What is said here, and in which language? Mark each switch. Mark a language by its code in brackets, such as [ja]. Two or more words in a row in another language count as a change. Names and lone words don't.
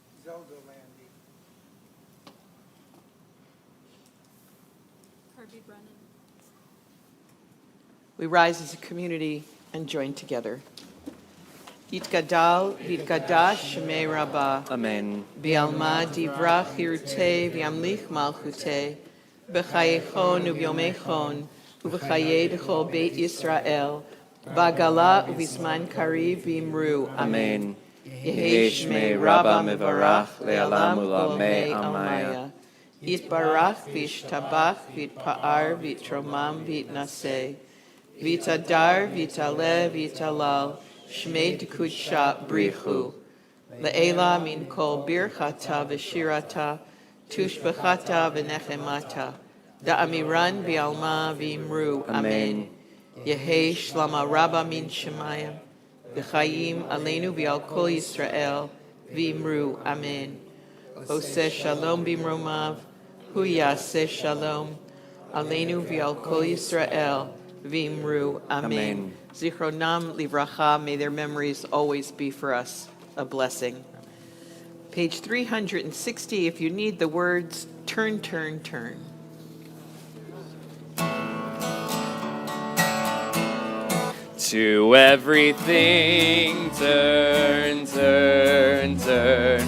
[en] We rise as a community and join together. [arc] יתגדל, ויתקדש, שמיה רבא. Amen. בעלמא די ברא כרעותיה וימליך מלכותיה בחייכון וביומיכון ובחיי דכל בית ישראל בעגלא ובזמן קריב ואמרו. Amen. יהא שמיה רבא מברך לעלם ולעלמי עלמיא. יתברך וישתבח ויתפאר ויתרומם ויתנשא ויתהדר ויתעלה ויתהלל שמיה דקודשא בריך הוא. לעלא מן כל ברכתא ושירתא, תשבחתא ונחמתא, דאמירן בעלמא ואמרו. אמן. יהא שלמא רבא מן שמיא, וחיים עלינו ועל כל ישראל, ואמרו. Amen. [he] עושה שלום במרומיו, הוא יעשה שלום, עלינו ועל כל ישראל, ואמרו. Amen. זכרונם לברכה, [en] may their memories always be for us a blessing. Page 360, if you need the words, turn, turn, turn. To everything turn, turn, turn.